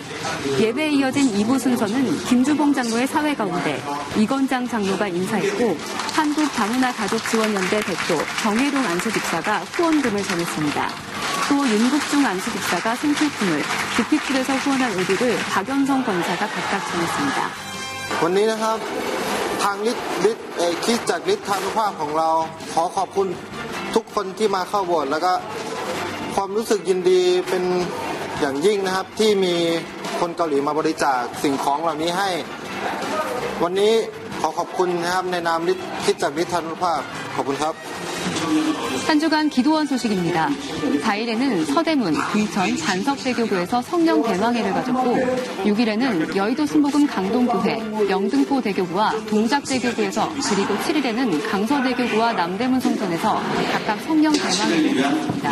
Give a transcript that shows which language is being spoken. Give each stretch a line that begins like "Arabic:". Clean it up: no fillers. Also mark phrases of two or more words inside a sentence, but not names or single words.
Korean: 예배에 이어진 2부 순서는 김주봉 장로의 사회 가운데 이건장 장로가 인사했고 한국 다문화 가족지원연대 대표 정혜동 안수집사가 후원금을 전했습니다. 또 윤국중 안수집사가 생필품을, 주피풀에서 후원한 의류를 박연성 권사가 각각 전했습니다.
Thai: วันนี้นะครับทางคริสตจักรฤทธานุภาพของเราขอขอบคุณทุกคนที่มาเข้าโบสถ์แล้วก็ความรู้สึกยินดีเป็นอย่างยิ่งนะครับที่มีคนเกาหลีมาบริจาคสิ่งของเหล่านี้ให้วันนี้ขอขอบคุณนะครับในนามคริสตจักรฤทธานุภาพขอบคุณครับ
Korean: 한 주간 기도원 소식입니다. 4일에는 서대문, 불천, 잔석대교구에서 성령 대망회를 가졌고 6일에는 여의도 순복음 강동교회, 영등포 대교구와 동작대교구에서 그리고 7일에는 강서대교구와 남대문 성전에서 각각 성령 대망회를 가졌습니다.